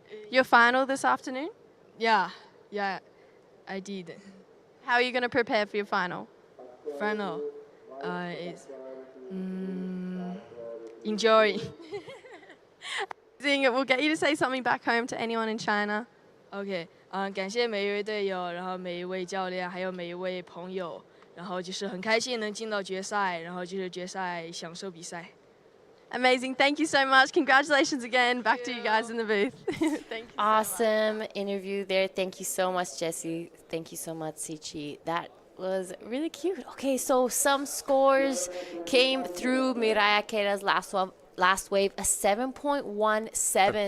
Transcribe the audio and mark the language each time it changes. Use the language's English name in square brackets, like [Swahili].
[English] Your final this afternoon? yeah, I did. How are you going to prepare for your final? Final is enjoy. We'll get you to say something back home to anyone in China. [Chinese] OK，感谢每一位队友，然后每一位教练，还有每一位朋友，然后就是很开心能进到决赛，然后就是决赛享受比赛。 [English] Amazing. Thank you so much. Congratulations again. Back to you guys in the booth. Thank you. Awesome interview there. Thank you so much, Jesse. Thank you so much, Sichi. That was really cute. Okay, so some scores came through Mirai Akeda's last wave, a 7.17.